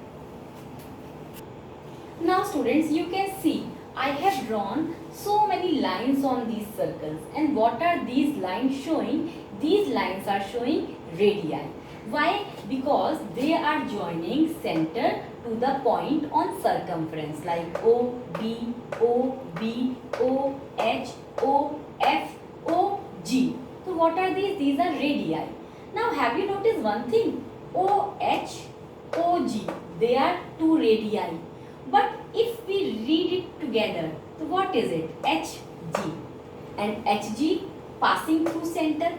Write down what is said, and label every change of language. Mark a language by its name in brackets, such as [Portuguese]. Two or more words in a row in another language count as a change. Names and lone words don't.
[English] Now students, you can see I have drawn so many lines on these circles. And what are these lines showing? These lines are showing radii. Why? Because they are joining center to the point on circumference like O, B, O, B, O, H, O, F, O, G. So what are these? These are radii. Now have you noticed one thing? O, H, O, G. They are two radii. But if we read it together, so what is it? H, G. And HG passing through center.